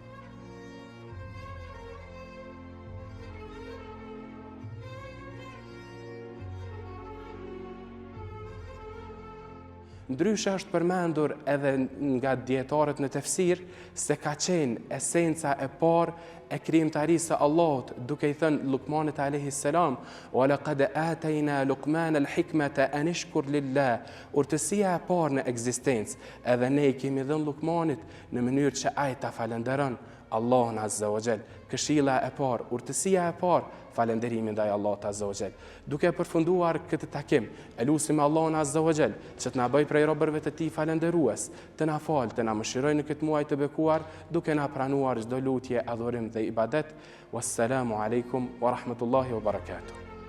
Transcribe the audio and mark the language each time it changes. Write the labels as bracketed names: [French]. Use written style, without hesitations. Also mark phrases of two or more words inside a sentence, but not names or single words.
[Albanian] Ndryshe është përmendur edhe nga dietarët në tefsir se ka qenë esenca e parë e krijimtarisë së Allahut, duke i thënë Luqmanit [Arabic] عليه السلام: "ولقد آتينا لقمان الحكمة أن يشكر لله." [Albanian] Urtësia e parë në ekzistencë, edhe ne i kemi dhënë Luqmanit në mënyrë që ai ta falenderon Allahun [Arabic] عز وجل. [Albanian] Këshilla e parë, urtësia e parë, falënderimin ndaj Allahut [Arabic] عز وجل. [Albanian] Duke përfunduar këtë takim, e lusim Allahun [Arabic] عز وجل [Albanian] që të na bëj prej robërve të tij falënderues, të na falë, të na mëshirojë në këtë muaj të bekuar, duke na pranuar çdo lutje, adhurim dhe ibadet. [Arabic] والسلام عليكم ورحمة الله وبركاته.